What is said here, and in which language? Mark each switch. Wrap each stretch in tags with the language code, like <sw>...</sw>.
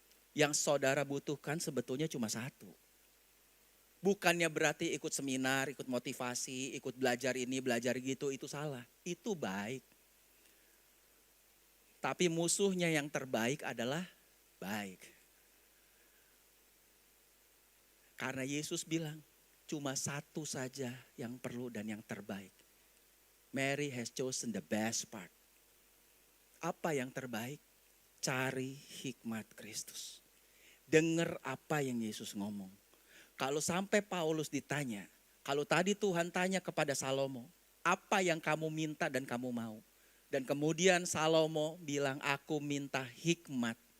<id>Yang saudara butuhkan sebetulnya cuma satu. Bukannya berarti ikut seminar, ikut motivasi, ikut belajar ini, belajar gitu, itu salah. Itu baik. Tapi musuhnya yang terbaik adalah baik. Karena Yesus bilang, cuma satu saja yang perlu dan yang terbaik.</id> <en>Mary has chosen the best part.</en> <id>Apa yang terbaik? Cari hikmat Kristus. Dengar apa yang Yesus ngomong. Kalau sampai Paulus ditanya, kalau tadi Tuhan tanya kepada Salomo, apa yang kamu minta dan kamu mau? Dan kemudian Salomo bilang, aku minta hikmat.</id>